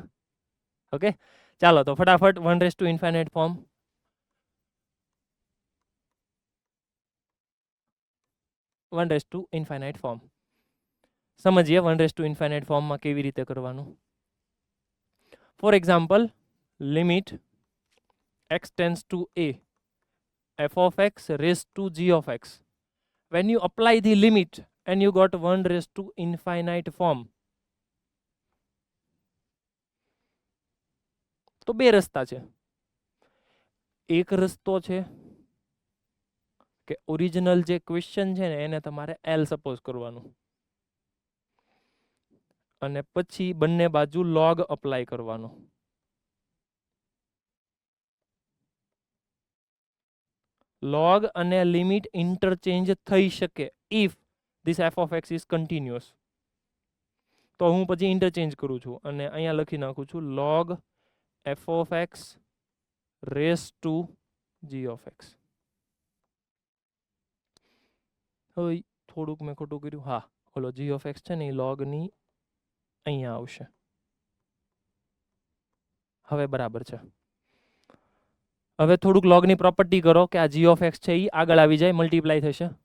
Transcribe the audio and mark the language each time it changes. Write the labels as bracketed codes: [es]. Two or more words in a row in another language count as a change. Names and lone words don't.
[gu] ઓકે, ચાલો તો ફટાફટ 1∞ ફોર્મ. ફોર્મ સમજીએ. 1∞ ફોર્મમાં કેવી રીતે કરવાનું. [en] For example, limit x tends to a f of x raised to g of x. When you apply the limit and you got 1∞ form, [gu] તો બે રસ્તા છે. એક રસ્તો છે કે ઓરિજિનલ જે ક્વેશ્ચન છે ને એને તમારે L સપોઝ કરવાનું અને પછી બંને બાજુ log અપ્લાય કરવાનો. log અને લિમિટ ઇન્ટરચેન્જ થઈ શકે [en] if this f of x is continuous. [gu] તો હું પછી ઇન્ટરચેન્જ કરું છું અને અહીંયા લખી નાખું છું [en] log f of x [gu] raised to g of x. હવે થોડુંક મેં ખોટું કર્યું. હા, ઓલો [en] g of x [gu] છે ને એ log ની અહીંયા આવશે. હવે બરાબર છે. હવે થોડુંક log ની પ્રોપર્ટી કરો કે આ [en] g of x [gu] છે એ આગળ આવી જાય, મલ્ટીપ્લાય થશે.